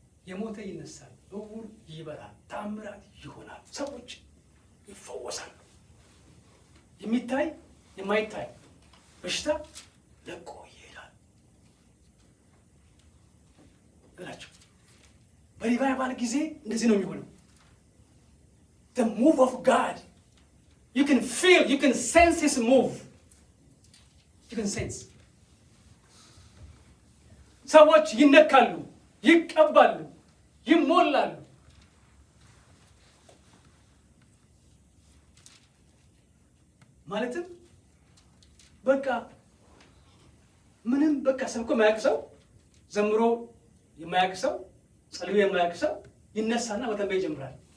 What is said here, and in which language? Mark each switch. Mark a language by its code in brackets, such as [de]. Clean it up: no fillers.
[am] የሞተ ይነሳል፣ እውር ይበራል፣ ታምራት ይሆናል፣ ሰዎች ይፈወሳሉ። የሚታይ የማይታይ በሽታ ለቆ ይሄዳል እላቸው። በሪቫይቫል ጊዜ እንደዚህ ነው የሚሆነው። [en] The move of God. You can feel, you can sense His move. You can sense. [am] ሰዎች ይነካሉ፣ ይቀባሉ፣ ይሞላሉ። ማለትም በቃ ምንም በቃ ሰብኮ የማያውቅ ሰው፣ ዘምሮ የማያውቅ ሰው፣ ጸልዮ የማያውቅ ሰው ይነሳና መተንበይ ይጀምራል።